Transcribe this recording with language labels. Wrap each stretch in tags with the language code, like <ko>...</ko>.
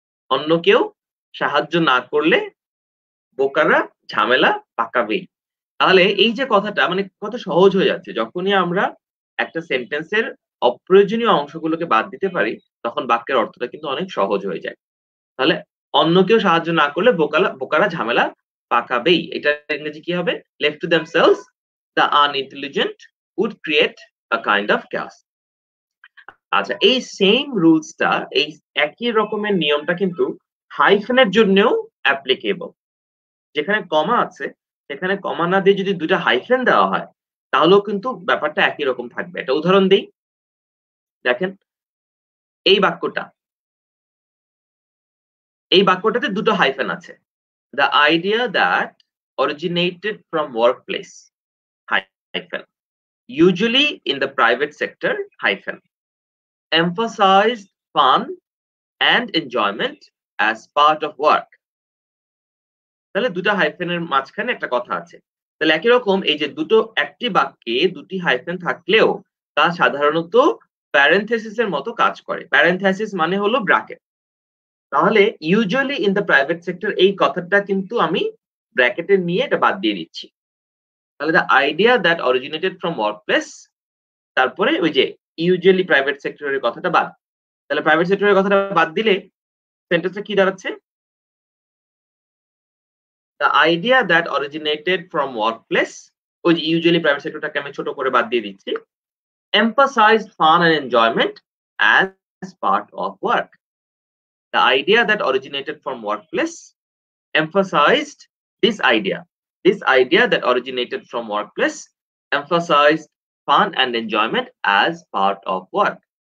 <bn>অন্য কেউ সাহায্য না করলে বোকারা ঝামেলা পাকাবেই। তাহলে এই যে কথাটা মানে কত সহজ হয়ে যাচ্ছে, যখনই আমরা একটা সেন্টেন্সের অপ্রয়োজনীয় অংশগুলোকে বাদ দিতে পারি তখন বাক্যের অর্থটা কিন্তু অনেক সহজ হয়ে যায়। তাহলে অন্য কেউ সাহায্য না করলে বোকারা ঝামেলা পাকাবেই, এটা ইংরেজি কি হবে?</bn> <en>left to themselves the unintelligent would create a kind of chaos.</en> <bn>আচ্ছা, এই সেম রুলসটা, এই একই রকমের নিয়মটা কিন্তু হাইফেনের জন্যও অ্যাপ্লিকেবল। যেখানে কমা আছে সেখানে কমা না দিয়ে যদি দুইটা হাইফেন দেওয়া হয় তাহলেও কিন্তু ব্যাপারটা একই রকম থাকবে। একটা উদাহরণ দেই, দেখেন এই বাক্যটাতে দুটো হাইফেন আছে।</bn> <en>the idea that originated from workplace hyphen usually in the private sector hyphen emphasized fun and enjoyment as part of work.</en> <bn>তাহলে দুটো হাইফেনের মাঝখানে একটা কথা আছে। তাহলে একই রকম এই যে একটি বাক্যে দুটি হাইফেন থাকলেও তা সাধারণত প্যারেনথেসিসের মতো কাজ করে। প্যারেনথেসিস মানে হলো ব্র্যাকেট। তাহলে</bn> <en>usually in the private sector</en> <bn>এই কথাটা কিন্তু আমি ব্র্যাকেটে নিয়ে এটা বাদ দিয়ে দিচ্ছি। তাহলে</bn> <en>the idea that originated from workplace,</en> <bn>তারপরে ওই যে ইউজুয়ালি প্রাইভেট সেক্টরের কথাটা বাদ। তাহলে প্রাইভেট সেক্টরের কথাটা বাদ দিলে সেন্টেন্সটা কি দাঁড়াচ্ছে?</bn> <en>the idea that originated from workplace,</en> <bn>ওই যে usually private sectorটাকে আমি ছোট করে বাদ দিয়ে দিচ্ছি,</bn> <en>emphasized fun and enjoyment as part of work. The idea that originated from workplace emphasized this idea that originated from workplace emphasized fun and enjoyment as part of work.</en>